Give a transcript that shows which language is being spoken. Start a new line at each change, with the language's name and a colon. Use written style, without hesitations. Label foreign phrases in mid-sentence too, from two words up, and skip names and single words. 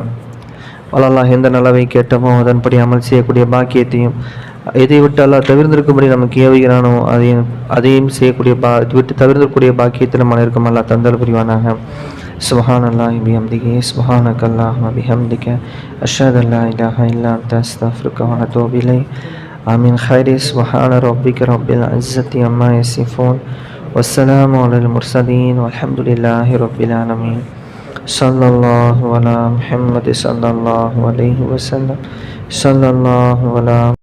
Tamil: அல்லாஹ் எந்த நலவை கேட்டமோ அதன்படி அமல் செய்யக்கூடிய பாக்கியத்தையும், எதை விட்டு அல்லாஹ் தவிர்ந்திருக்கும்படி நமக்கு ஏவுகிறானோ அதையும் செய்யக்கூடிய விட்டு தவிர்ந்திருக்கக்கூடிய பாக்கியத்தை நம்ம இருக்கும் அல்லாஹ் தந்தல் புரிவானாக.
Arabic: سبحان الله بحمده سبحانك اللهم بحمدك أشهد ألا إله إلا أنت أستغفرك وأتوب إليك. آمين. خيري سبحان ربك رب العزة عما يصفون والسلام على المرسلين والحمد لله رب العالمين. صلى الله على محمد صلى الله عليه وسلم. صلى الله على